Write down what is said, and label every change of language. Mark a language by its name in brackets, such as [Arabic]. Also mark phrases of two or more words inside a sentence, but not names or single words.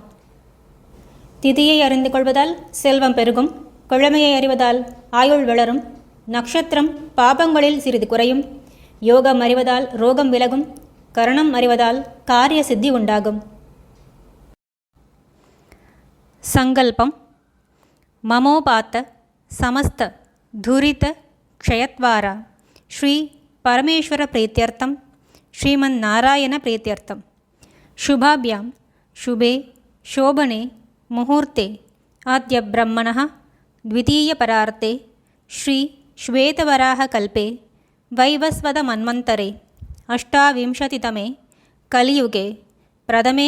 [Tamil] திதியை அறிந்து கொள்வதால் செல்வம் பெருகும், கிழமையை அறிவதால் ஆயுள் வளரும், நட்சத்திரம் பாபங்களில் சிறிது குறையும், யோகம் அறிவதால் ரோகம் விலகும், கரணம் அறிவதால் காரிய சித்தி உண்டாகும். [Sanskrit] सङ्कल्पम् ममोपात्त समस्त दुरित क्षयद्वारा श्री परमेश्वर प्रीत्यर्थं श्रीमन् नारायण பிரீத்யர்த்தம் शुभाभ्यां शुभे शोभने मुहूर्ते आद्य ब्रह्मणः द्वितीयपरार्ते श्री श्वेतवराहकल्पे वैवस्वतमन्वन्तरे अष्टाविंशतितमे कलियुगे प्रथमे